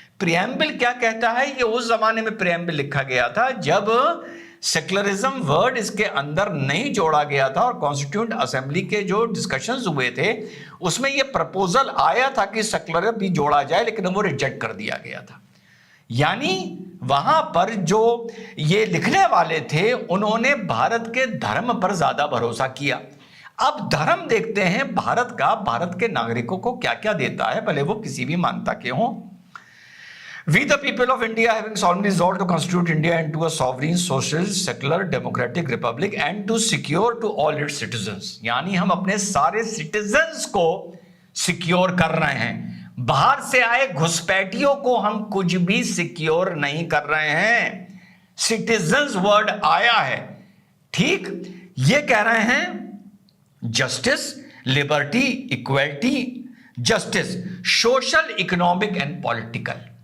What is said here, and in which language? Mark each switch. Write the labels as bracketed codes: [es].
[hi] Preamble क्या कहता है? ये उस जमाने में प्रियम्बल लिखा गया था जब सेकुलरिज्म वर्ड इसके अंदर नहीं जोड़ा गया था, और कॉन्स्टिट्यूएंट असेंबली के जो डिस्कशंस हुए थे उसमें ये प्रपोजल आया था कि सेकुलर भी जोड़ा जाए, लेकिन वो रिजेक्ट कर दिया गया था। यानी वहां पर जो ये लिखने वाले थे उन्होंने भारत के धर्म पर ज्यादा भरोसा किया। अब धर्म देखते हैं भारत का, भारत के नागरिकों को क्या क्या देता है, भले वो किसी भी मानता के हों। [en] We the people of India having solemnly resolved to constitute India into a sovereign, social, secular, democratic republic and to secure to all its citizens. [hi] यानी हम अपने सारे सिटीजन्स को सिक्योर कर रहे हैं, बाहर से आए घुसपैठियों को हम कुछ भी सिक्योर नहीं कर रहे हैं। सिटीजन्स वर्ड आया है, ठीक। ये कह रहे हैं justice, liberty, equality, [en] Justice, social, economic and political.